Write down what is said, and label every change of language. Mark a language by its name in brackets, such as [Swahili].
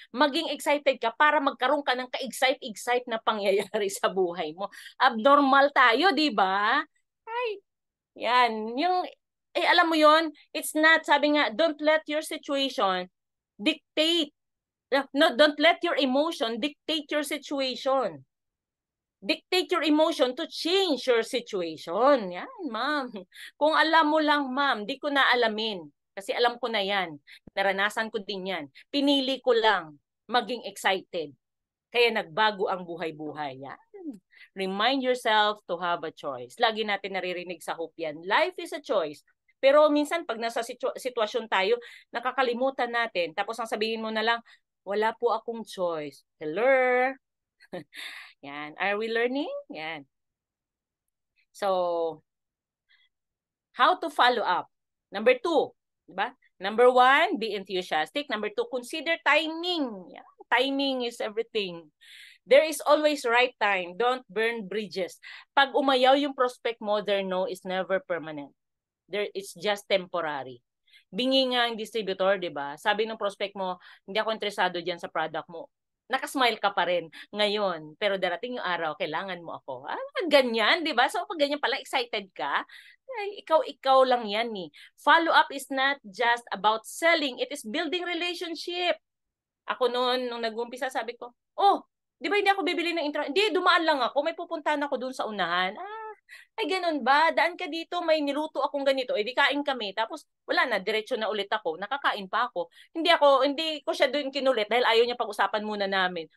[Filipino] Maging excited ka para magkaroon ka ng ka-excite na pangyayari sa buhay mo. Abnormal tayo, di ba? Ay, yan. Alam mo yon, [English] it's not, sabi nga, don't let your situation dictate. No, don't let your emotion dictate your situation. Dictate your emotion to change your situation. [Filipino] Yan, ma'am. Kung alam mo lang, ma'am, di ko na alamin. Kasi alam ko na yan. Naranasan ko din yan. Pinili ko lang maging excited. Kaya nagbago ang buhay-buhay. Yan. [English] Remind yourself to have a choice. [Filipino] Lagi natin naririnig sa Hope yan. [English] Life is a choice. [Filipino] Pero minsan pag nasa sitwasyon tayo, nakakalimutan natin. Tapos ang sabihin mo na lang, wala po akong choice. [English] Hello? Yan. Are we learning? Yan. So, how to follow up? Number 2, diba? Number 1, be enthusiastic. Number 2, consider timing. Yan. Timing is everything. There is always right time. Don't burn bridges. [Filipino] Pag umayaw yung prospect mo, [English] their no is never permanent. It's just temporary. [Filipino] Bingi nga ang distributor, diba? Sabi ng prospect mo, hindi ako interesado dyan sa product mo. Nakasmile ka pa rin ngayon, pero darating yung araw, kailangan mo ako. Ganyan, di ba? So, pag ganyan pala, excited ka, ay, ikaw lang yan eh. [English] Follow-up is not just about selling, it is building relationship. [Filipino] Ako noon, nung nag-umpisa, sabi ko, di ba hindi ako bibili ng intro? Hindi, dumaan lang ako, may pupuntahan ako dun sa unahan. Ay, ganun ba? Daan ka dito, may niluto akong ganito. Di kain kami. Tapos, wala na, diretso na ulit ako. Nakakain pa ako. Hindi ko siya doon kinulit dahil ayaw niya pag-usapan muna namin.